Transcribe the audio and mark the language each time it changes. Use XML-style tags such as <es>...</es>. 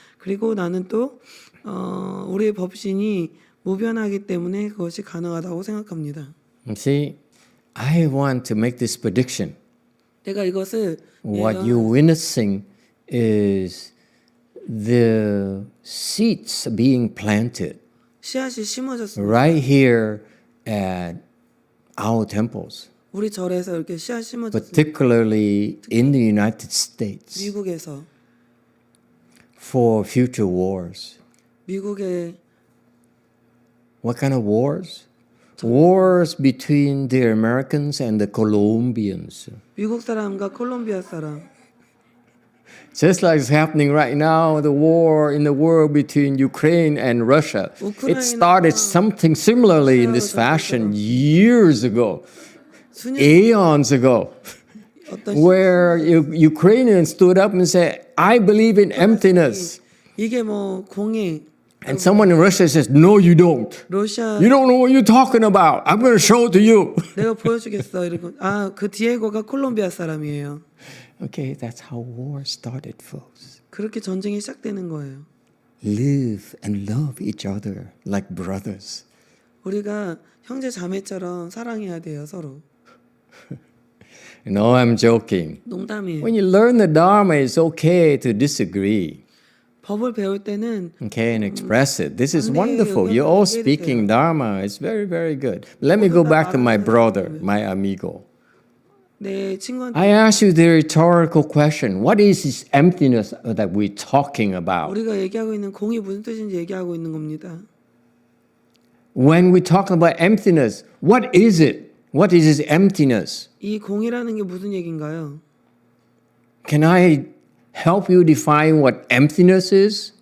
<ko>그리고 나는 또 우리의 법신이 무변하기 때문에 그것이 가능하다고 생각합니다.</ko> <en>See, I want to make this prediction.</en> <ko>내가 이것을</ko> <en>What you're witnessing is the seeds being planted</en> <ko>씨앗이 심어졌습니다.</ko> <en>right here at our temples,</en> <ko>우리 절에서 이렇게 씨앗 심어졌습니다.</ko> <en>particularly in the United States,</en> <ko>미국에서</ko> <en>for future wars.</en> <ko>미국의</ko> <en>What kind of wars? Wars between the Americans and the Colombians.</en> <ko>미국 사람과 콜롬비아 사람.</ko> <en>Just like it's happening right now, the war in the world between Ukraine and Russia. It started something similarly in this fashion years ago, aeons ago, where Ukrainians stood up and said, I believe in emptiness.</en> <ko>이게 뭐 공예.</ko> <en>And someone in Russia says, no, you don't.</en> <ko>러시아</ko> <en>You don't know what you're talking about. I'm going to show it to you.</en> <ko>내가 보여주겠어. 이러고 그 디에고가 콜롬비아 사람이에요.</ko> <en>Okay, that's how war started, folks.</en> <ko>그렇게 전쟁이 시작되는 거예요.</ko> <en>Live and love each other like brothers.</en> <ko>우리가 형제 자매처럼 사랑해야 돼요, 서로.</ko> <en>No, I'm joking.</en> <ko>농담이에요.</ko> <en>When you learn the Dharma, it's okay to disagree.</en> <ko>법을 배울 때는</ko> <en>Okay, and express it. This is wonderful. You're all speaking Dharma. It's very, very good. Let me go back to my brother, my amigo.</en> <ko>내 친구한테</ko> <en>I ask you the rhetorical question. What is this emptiness that we're talking about?</en> <ko>우리가 얘기하고 있는 공이 무슨 뜻인지 얘기하고 있는 겁니다.</ko> <en>When we talk about emptiness, what is it? What is this emptiness?</en> <ko>이 공이라는 게 무슨 얘기인가요?</ko> <en>Can I help you define what emptiness is?</en>